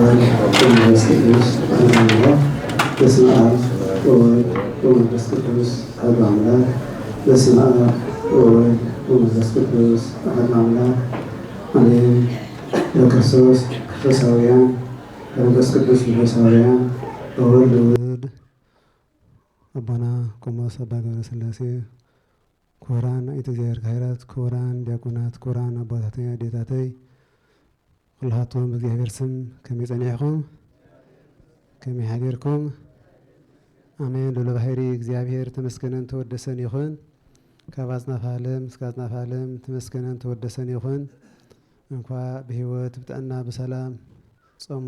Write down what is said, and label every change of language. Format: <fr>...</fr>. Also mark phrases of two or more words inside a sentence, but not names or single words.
<gez>አብ ወመንፈስ ቅዱስ አሐዱ አምላክ። በስመ አብ ወወልድ ወመንፈስ ቅዱስ አሐዱ አምላክ። በስመ አብ ወወልድ ወመንፈስ ቅዱስ አሐዱ አምላክ አሜን። ለክርስቶስ ክርስቶሳውያን ለመንፈስ ቅዱስ መንፈሳውያን በወልድ ውሉድ አባና ቆሞስ አባ ገብረ ሥላሴ</gez> <ti>ክቡራን አይተ እግዚአብሔር ካህናት፣ ክቡራን ዲያቆናት፣ ክቡራን አባታተይ አዴታተይ ኩላሃቶም በእግዚአብሔር ስም ከመይ ጸኒዕኩም ከመይ ሓቢርኩም አሜን። ሎለ ባሕሪ እግዚአብሔር ተመስገነን ተወደሰን ይኹን። ካብ አጽናፈ ዓለም እስከ አጽናፈ ዓለም ተመስገነን ተወደሰን ይኹን። እንኳ ብህይወት ብጥዕና ብሰላም ጾሙ</ti>